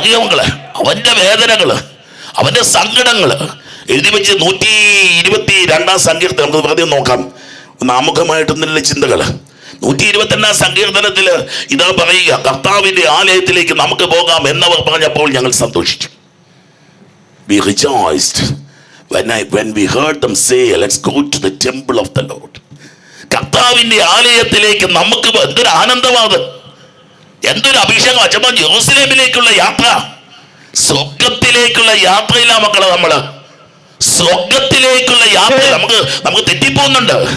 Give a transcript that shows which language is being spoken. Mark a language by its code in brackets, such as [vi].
[ml] മക്കളെ, അവന്റെ വേദനകള്, അവന്റെ സങ്കടങ്ങള് എഴുതി വെച്ച് 122 സങ്കീർത്തനം നമുക്ക് വെറുതെ നോക്കാം. നാമുഖമായിട്ടൊന്നുള്ള ചിന്തകള്. 122 സങ്കീർത്തനത്തില് ഇതാ പറയുക, കർത്താവിന്റെ ആലയത്തിലേക്ക് നമുക്ക് പോകാം എന്നവർ പറഞ്ഞപ്പോൾ ഞങ്ങൾ സന്തോഷിച്ചു. [en] We rejoiced when we heard them say, let's go to the temple of the Lord. [ml] കർത്താവിന്റെ ആലയത്തിലേക്ക് നമുക്ക് എന്തൊരു ആനന്ദമാണ്, എന്തൊരു അഭിഷേകം. അച്ഛമ്മ, ജെറൂസലേമിലേക്കുള്ള യാത്ര, സ്വർഗത്തിലേക്കുള്ള യാത്രയില്ല മക്കളെ. നമ്മള് സ്വർഗത്തിലേക്കുള്ള യാത്ര നമുക്ക് തെറ്റിപ്പോകുന്നുണ്ട്.